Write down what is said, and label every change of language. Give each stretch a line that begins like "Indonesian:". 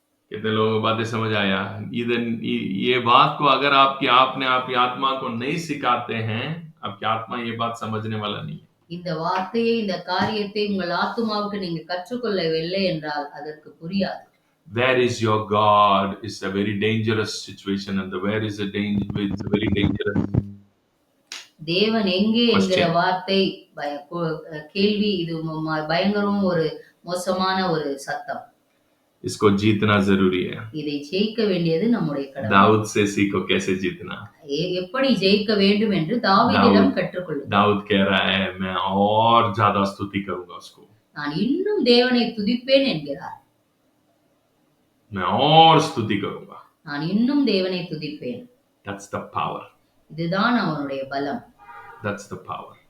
Hindi: कितने लोगों को बातें समझ आया? ये बात को अगर आपने आपकी आत्मा को नहीं सिखाते हैं, आपकी आत्मा ये बात समझने वाला नहीं है.
Tamil: இந்த வார்த்தையை இந்த காரியத்தை உங்கள் ஆத்துமாவுக்கு நீங்க கற்றுக்கொள்ளவில்லை என்றால் அதற்கு புரியாது.
English: Where is your God is a very dangerous situation, and the where is a danger, it's a very dangerous.
Tamil: தேவன் எங்கே என்கிற வார்த்தை கேள்வி, இது பயங்கரம், ஒரு மோசமான ஒரு சத்தம்.
Hindi: इसको जीतना जरूरी है.
Tamil: இதை ஜெயிக்க வேண்டியது நம்முடைய கடமை.
Hindi: दाऊद से सीखो कैसे जीतना.
Tamil: எப்படி ஜெயிக்க வேண்டும் என்று தாவீதிடம் கற்றுக்கொள்ளுங்கள்.
Hindi: दाऊद कह रहा है मैं और ज्यादा स्तुति करूंगा उसको.
Tamil: நான் இன்னும் தேவனை துதிப்பேன் என்கிறார்.
Hindi: मैं और स्तुति करूंगा.
Tamil: நான் இன்னும் தேவனை துதிப்பேன்.
English: That's the power.
Tamil: இதுதான் அவனுடைய பலம்.
English: That's the power.